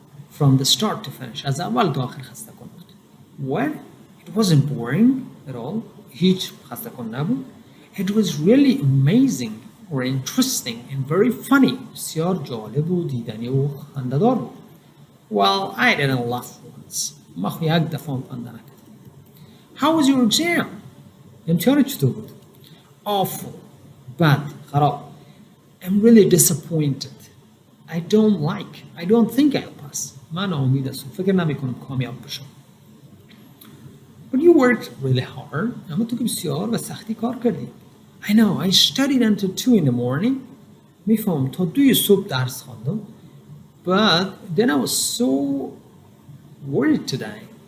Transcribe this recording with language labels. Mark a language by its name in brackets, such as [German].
[English] From the start to finish. [Persian] از اول تا آخر خسته کن بود. [English] Well, it wasn't boring at all. [Persian] هیچ خسته کن نبود. [English] It was really amazing or interesting and very funny. [Persian] بسیار جالب و دیدنی و خنده‌دار بود. [English] Well, I didn't laugh once. [Persian] ما خو یک دفعه هم خونده نکردم. [English] How was your exam? [Persian] امتحان چطور بود؟ [English] Awful. [Persian] بد. خراب. [English] I'm really disappointed. I don't think I'll pass. [Persian] من ناامید هستم. فکر نمی کنم کامیاب بشم. [English] But you worked really hard. [Persian] اما تو که بسیار و سختی کار کردی. [English] I know. I studied until 2 in the morning. [Persian] میفهم تا 2 صبح درس خواندم. [English] But then I was so worried today.